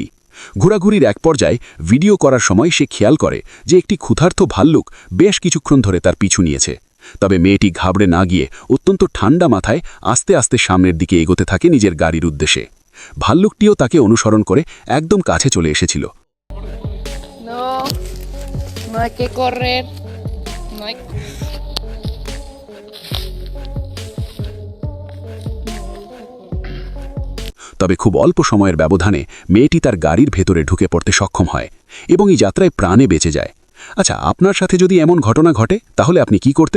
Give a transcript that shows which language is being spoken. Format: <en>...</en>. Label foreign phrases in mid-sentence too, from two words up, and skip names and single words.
<bn>ঘোরাঘুরির এক পর্যায়ে ভিডিও করার সময় সে খেয়াল করে যে একটি ক্ষুধার্ত ভাল্লুক বেশ কিছুক্ষণ ধরে তার পিছু নিয়েছে। তবে মেয়েটি ঘাবড়ে না গিয়ে অত্যন্ত ঠান্ডা মাথায় আস্তে আস্তে সামনের দিকে এগোতে থাকে নিজের গাড়ির উদ্দেশ্যে। ভাল্লুকটিও তাকে অনুসরণ করে একদম কাছে চলে এসেছিল।</bn> <es>No, no hay que correr. No hay...</es> <bn>তবে খুব অল্প সময়ের ব্যবধানে মেয়েটি তার গাড়ির ভেতরে ঢুকে পড়তে সক্ষম হয় এবং এই যাত্রায় প্রাণে বেঁচে যায়। আচ্ছা, আপনার সাথে যদি এমন ঘটনা ঘটে তাহলে আপনি কি করতেন?</bn>